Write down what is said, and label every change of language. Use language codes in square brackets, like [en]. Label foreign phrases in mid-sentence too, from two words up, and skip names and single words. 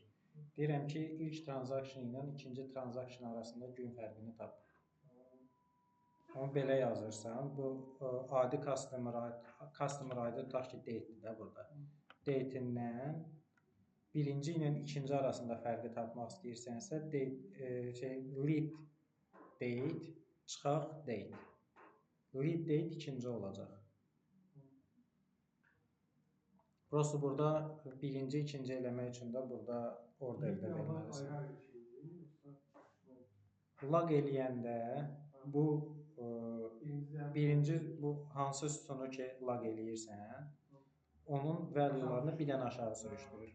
[az] Deyirəm ki, ilk transaksiyon ilə ikinci transaksiyon arasında gün fərqini tap. Onu belə yazırsan, bu adi customer ID tutaq ki, date'dir də burada. Date'indən birinci ilə ikinci arasında fərqi tapmaq istəyirsənsə, [en] lead date [az] çıxaq date. [en] Lead date [az] ikinci olacaq. Prosto burada birinci, ikinci eləmək üçün də burada orderdə verməlisən. Lag eləyəndə bu birinci bu hansı sütunu ki lag eləyirsən, onun value'larını bir dənə aşağı sürüşdürür.